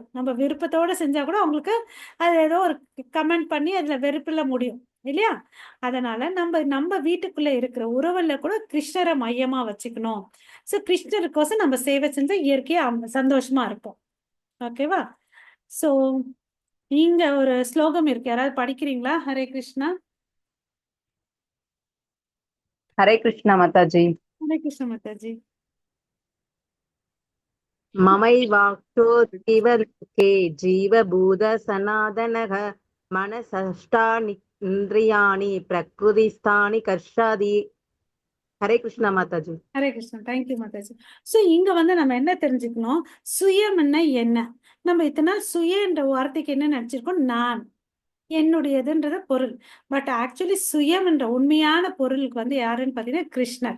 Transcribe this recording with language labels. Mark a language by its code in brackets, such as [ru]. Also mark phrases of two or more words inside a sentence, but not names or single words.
[ta] நம்ம விருப்பத்தோட செஞ்சா கூட அவங்களுக்கு அது ஏதோ ஒரு கமெண்ட் பண்ணி அதுல வெறுப்புல முடியும் இல்லையா? அதனால நம்ம நம்ம வீட்டுக்குள்ள இருக்கிற உறவுல கூட கிருஷ்ணரை மையமா வச்சுக்கணும். ஸோ கிருஷ்ணருக்கோசம் நம்ம சேவை செஞ்சா இயற்கையா சந்தோஷமா இருப்போம். ஓகேவா? ஸோ இங்க ஒரு ஸ்லோகம் இருக்கு, யாராவது படிக்கிறீங்களா? ஹரே கிருஷ்ணா. [hi] हरे कृष्ण माताजी। [ta] ஹரே கிருஷ்ண மாதாஜி. [sa] ममैवाक्तो जीवलोके जीवभूत सनातनः मनसष्टानि इन्द्रियाणि प्रकृतिस्थानि कर्षादि। [hi] हरे कृष्ण माताजी। [ta] ஹரே கிருஷ்ணா. தேங்க்யூ மாதாஜி. ஸோ இங்க வந்து நம்ம என்ன தெரிஞ்சுக்கணும், சுயம்னா என்ன? நம்ம இத்தனை நாள் சுய என்ற வார்த்தைக்கு என்ன நினைச்சிருக்கோம், நான், என்னுடையதுன்றது பொருள். [en] But actually [ta] சுயம் என்ற உண்மையான பொருளுக்கு வந்து யாருன்னு பார்த்தீங்கன்னா கிருஷ்ணர்.